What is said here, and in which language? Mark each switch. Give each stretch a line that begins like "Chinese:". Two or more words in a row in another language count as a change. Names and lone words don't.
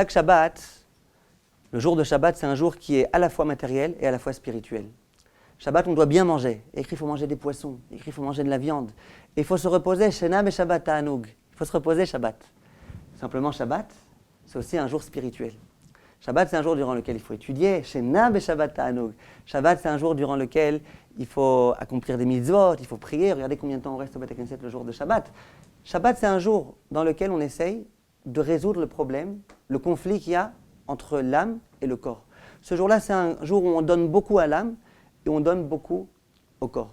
French: Chaque Shabbat, Le jour de Shabbat, c'est un jour qui est à la fois matériel et à la fois spirituel. Shabbat, on doit bien manger. Il est écrit, il faut manger des poissons. Il est écrit, il faut manger de la viande. Et il faut se reposer.
Hebrew: שנה שבת תענוג.
French: Il faut se reposer Shabbat. Simplement, Shabbat, c'est aussi un jour spirituel. Shabbat, c'est un jour durant lequel il faut étudier.
Hebrew: שנה שבת תענוג.
French: Shabbat, c'est un jour durant lequel il faut accomplir des mitzvot, il faut prier. Regardez combien de temps on reste au Beth Knesset le jour de Shabbat. Shabbat, c'est un jour dans lequel on essaye de résoudre le problème, le conflit qu'il y a entre l'âme et le corps. Ce jour-là, c'est un jour où on donne beaucoup à l'âme et on donne beaucoup au corps.